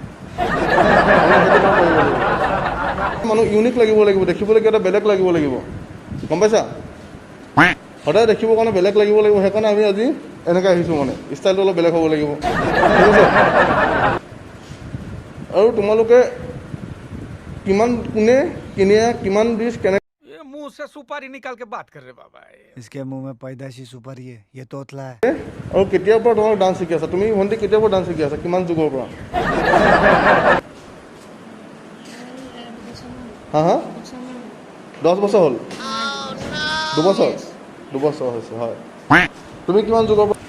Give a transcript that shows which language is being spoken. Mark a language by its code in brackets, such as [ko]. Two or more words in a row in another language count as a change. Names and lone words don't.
[as] মানুহ ইউনিক লাগিব, দেখিবলৈ কিবা এটা বেলেগ লাগিব, গম পাইছা? সদায় দেখিবৰ কাৰণে বেলেগ লাগিব। সেইকাৰণে আমি আজি এনেকৈ আহিছোঁ, মানে ষ্টাইলটো অলপ বেলেগ হ'ব লাগিব, ঠিক আছে? আৰু তোমালোকে কোনে কিমান ডিছ কেনে [hi] मुंह से सुपारी निकाल के बात कर रहे बाबा। इसके मुंह में पैदाइशी सुपारी है, ये तोतला है। [as] আৰু কেতিয়াৰ পৰা তোমালোক ডান্স শিকি আছা? তুমি ভণ্টি কেতিয়াৰ পৰা ডান্স শিকি আছা? কিমান যুগৰ পৰা? হা 10 বছৰ হ'ল? 2 বছৰ হৈছে, হয়। তুমি কিমান যুগৰ পৰা?